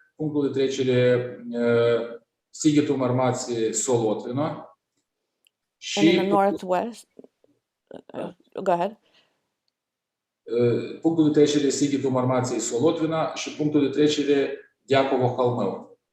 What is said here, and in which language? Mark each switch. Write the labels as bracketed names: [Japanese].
[Romanian] Punctul de trecere Sighetul Marmației Solotvina. [English] And in the northwest, go ahead. [Romanian] Punctul de trecere Sighetul Marmației Solotvina și punctul de trecere Diacovo-Halmeu.